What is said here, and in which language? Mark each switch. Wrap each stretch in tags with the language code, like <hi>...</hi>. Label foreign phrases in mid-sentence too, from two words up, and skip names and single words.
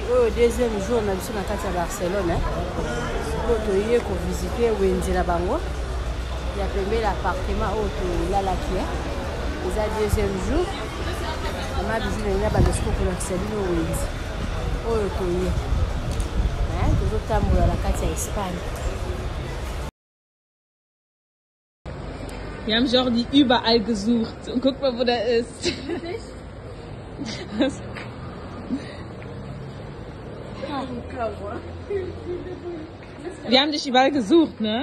<fr>deuxième jour</fr> <ln>na biso na kati ya Barcelone ko toye ko visiter wenze na bango ya pembeni appartement oyo tolalaki eza</ln> <fr>deuxième jour</fr> <ln>mama bijou na nga bandesiko kolakisa bino wenze oyo toye tozotambola na kati ya Espagne.</ln> <de>Wir haben Jordi überall gesucht und guck mal, wo der ist. Wir haben dich überall gesucht, ne?</de>